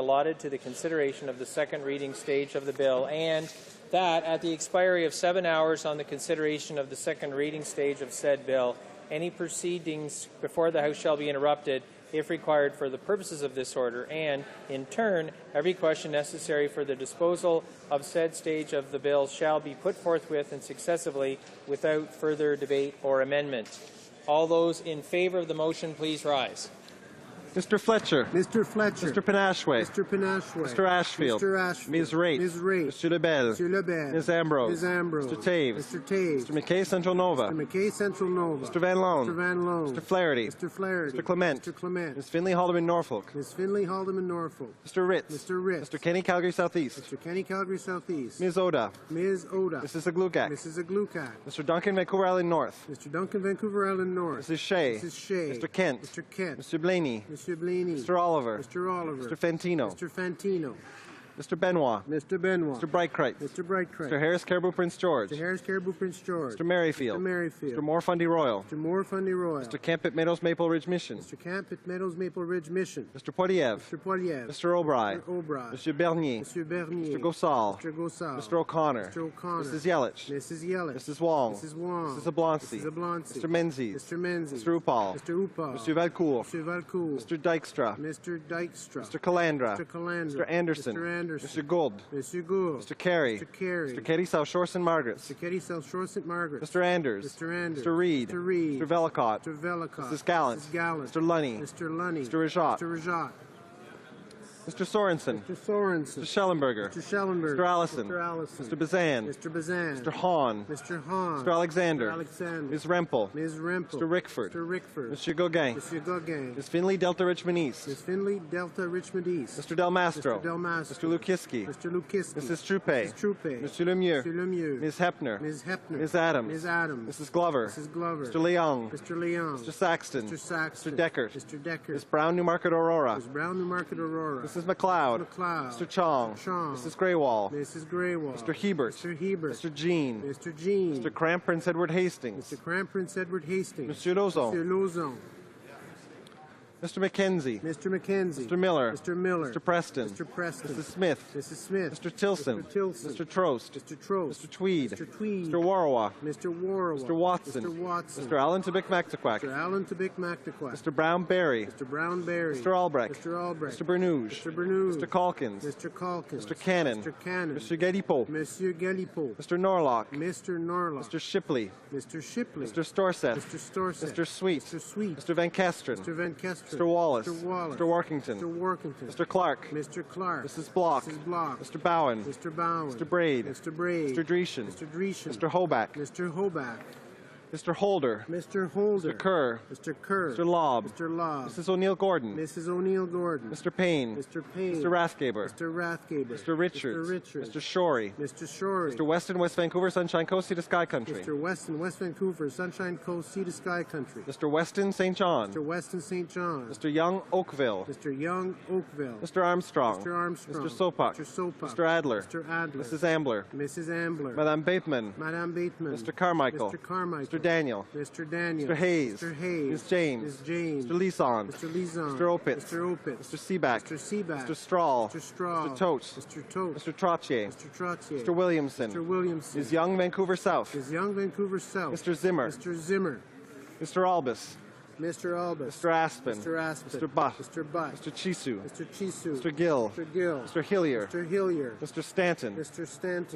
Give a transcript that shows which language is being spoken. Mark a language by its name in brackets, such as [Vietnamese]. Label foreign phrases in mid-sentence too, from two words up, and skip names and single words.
[English] allotted to the consideration of the second reading stage of the bill, and that at the expiry of 7 hours on the consideration of the second reading stage of said bill, any proceedings before the House shall be interrupted if required for the purposes of this order, and, in turn, every question necessary for the disposal of said stage of the bill shall be put forthwith and successively without further debate or amendment. All those in favour of the motion, please rise. Mr. Fletcher. Mr. Fletcher. Mr. Panashway. Mr. Panashway. Mr. Ashfield. Mr. Ashfield. Ms. Raitt. Ms. Raitt. Mr. Lebel. Mr. Lebel. Ms. Ambrose. Ms. Ambrose. Mr. Taves. Mr. Taves. Mr. McKay Central Nova. Mr. McKay Central Nova. Mr. Van Loan. Mr. Van Loan. Mr. Flaherty. Mr. Flaherty. Mr. Clement. Mr. Clement. Ms. Finley Haldeman Norfolk. Ms. Finley Haldeman Norfolk. Mr. Ritz. Mr. Ritz. Mr. Kenny Calgary Southeast. Mr. Kenny Calgary Southeast. Ms. Oda. Ms. Oda. Mrs. Aglukak. Mrs. Aglukak. Mr. Duncan Vancouver Island North. Mr. Duncan Vancouver Island North. Mrs. Shea. Mrs. Shea. Mr. Kent. Mr. Kent. Mr. Blaney. Mr. Blaney. Mr. Oliver. Mr. Oliver. Mr. Fantino. Mr. Fantino. Mr. Benoit. Mr. Benoit. Mr. Breitkreitz. Mr. Breitkreitz. Mr. Harris Caribou Prince George. Mr. Harris Caribou Prince George. Mr. Merrifield. Mr. Merrifield. Mr. Moore Fundy Royal. Mr. Moore Fundy Royal. Mr. Camp at Meadows Maple Ridge Mission. Mr. Camp at Meadows Maple Ridge Mission. Mr. Poiliev. Mr. Poiliev. Mr. O'Brien. Mr. O'Brien. Mr. Bernier. Mr. Bernier. Mr. Gosal. Mr. Gosal. Mr. O'Connor. Mr. O'Connor. Mrs. Yelich. Mrs. Yelich. Mrs. Wong. Mrs. Wong. Mrs. Oblonsky. Mrs. Oblonsky. Mr. Menzies. Mr. Menzies. Mr. Upal. Mr. Upal. Mr. Valcourt. Mr. Valcourt. Mr. Dykstra. Mr. Dykstra. Mr. Calandra. Mr. Calandra. Mr. Anderson. Mr. Anderson. Mr. Gould. Mr. Gould. Mr. Carey. Mr. Carey. Mr. Katie South Shore St. Margaret's. Mr. Katie South Shore St. Margaret's. Mr. Anders. Mr. Anders. Mr. Reid. Mr. Reid. Mr. Velicott. Mr. Velicott. Mrs. Gallant. Mrs. Gallant. Mr. Lunny. Mr. Lunny. Mr. Rajat. Mr. Rajat. Mr. Sorensen. Mr. Sorensen. Mr. Schellenberger. Mr. Schellenberger. Mr. Allison. Mr. Allison. Mr. Bazan. Mr. Bazan. Mr. Hahn. Mr. Hahn. Mr. Alexander. Mr. Alexander. Ms. Rempel. Ms. Rempel. Mr. Rickford. Mr. Rickford. Mr. Gauguin. Mr. Gauguin. Ms. Finley Delta Richmond East. Ms. Finley Delta Richmond East. Mr. Del Mastro. Mr. Del Mastro. Mr. Lukiski. Mr. Lukiski. Mrs. Troupe. Mrs. Troupe. Mr. Lemieux. Mr. Lemieux. Ms. Hepner. Ms. Hepner. Ms. Adams. Ms. Adams. Mrs. Glover. Mrs. Glover. Mr. Leong. Mr. Leong. Mr. Saxton. Mr. Saxton. Mr. Deckert. Mr. Deckert. Ms. Brown Newmarket Aurora. Ms. Brown Newmarket Aurora. Mrs. McLeod. McLeod. Mr. Chong. Chong. Mrs. Greywall. Mrs. Greywall. Mr. Hebert. Mr. Hebert. Mr. Jean. Mr. Jean. Mr. Cramp Prince Edward Hastings. Mr. Cramp Prince Edward Hastings. Monsieur Lauzon. Mr. Lauzon. Mr. McKenzie. Mr. McKenzie. Mr. Miller. Mr. Miller. Mr. Preston. Mr. Preston. Mrs. Smith. Mrs. Smith. Mr. Tilson. Mr. Tilson. Mr. Trost. Mr. Trost. Mr. Tweed. Mr. Tweed. Mr. Warwa. Mr. Warwa. Mr. Watson. Mr. Watson. Mr. Allen Tibic Mactaquac. Mr. Allen Tibic Mactaquac. Mr. Brown Berry. Mr. Brown Berry. Mr. Albrecht. Mr. Albrecht. Mr. Bernouge. Mr. Bernouge. Mr. Calkins. Mr. Calkins. Mr. Cannon. Mr. Cannon. Mr. Galipo. Monsieur Galipo. Mr. Norlock. Mr. Norlock. Mr. Shipley. Mr. Shipley. Mr. Storseth. Mr. Storseth. Mr. Sweet. Mr. Sweet. Mr. Van Kesteren. Mr. Van Kesteren. Mr. Wallace. Mr. Wallace. Mr. Workington. Mr. Workington. Mr. Clark. Mr. Clark. Mrs. Block. Mrs. Block. Mr. Bowen. Mr. Bowen. Mr. Braid. Mr. Braid. Mr. Dreeshen. Mr. Dreeshen. Mr. Hoback. Mr. Hoback. Mr. Holder. Mr. Holder. Mr. Kerr. Mr. Kerr. Mr. Lobb. Mr. Lobb. Mrs. O'Neill Gordon. Mrs. O'Neill Gordon. Mr. Payne. Mr. Payne. Mr. Rathgaber. Mr. Rathgaber. Mr. Richards. Mr. Richards. Mr. Shorey. Mr. Shorey. Mr. Weston, West Vancouver, Sunshine Coast, Sea to Sky Country. Mr. Weston, West Vancouver, Sunshine Coast, Sea to Sky Country. Mr. Weston, St. John. Mr. Weston, St. John. Mr. Young, Oakville. Mr. Young, Oakville. Mr. Armstrong. Mr. Armstrong. Mr. Sopak. Mr. Sopak. Mr. Adler. Mr. Adler. Mrs. Ambler. Mrs. Ambler. Madame Bateman. Madame Bateman. Mr. Carmichael. Mr. Carmichael. Mr. Daniel. Mr. Daniel. Mr. Hayes. Mr. Hayes. Ms. James. Ms. James. Mr. Leeson. Mr. Leeson. Mr. Opitz. Mr. Opitz. Mr. Seaback. Mr. Seaback. Mr. Strahl. Mr. Strahl. Mr. Totes. Mr. Totes. Mr. Trottier. Mr. Trottier. Mr. Williamson. Mr. Williamson. Ms. Young, Vancouver South. Ms. Young, Vancouver South. Mr. Zimmer. Mr. Zimmer. Mr. Albus. Mr. Albus. Mr. Aspen. Mr. Aspen. Mr. Butt. Mr. Butt. Mr. Chisu. Mr. Chisu. Mr. Gill. Mr. Gill. Mr. Hillier. Mr. Hillier. Mr. Stanton. Mr. Stanton.